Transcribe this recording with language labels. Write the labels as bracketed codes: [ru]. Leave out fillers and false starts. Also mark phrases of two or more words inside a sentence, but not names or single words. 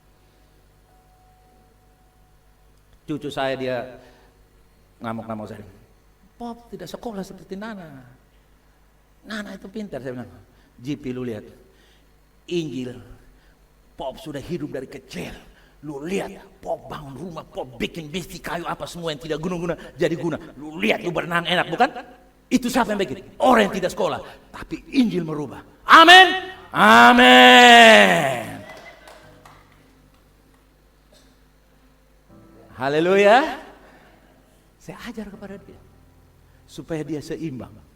[id] Cucu saya dia ngamuk-ngamuk saya. Pop tidak sekolah seperti Nana. Nana itu pintar, saya bilang. JP lu lihat, Injil, Pop sudah hidup dari kecil. Lu lihat, Pop bangun rumah, Pop bikin besi kayu apa semua yang tidak guna-guna jadi guna. Lu lihat, lu berenang enak, bukan? Itu siapa yang bikin? Orang yang tidak sekolah. Tapi Injil merubah. Amin. Amin. Haleluya. Saya ajar kepada dia supaya dia seimbang.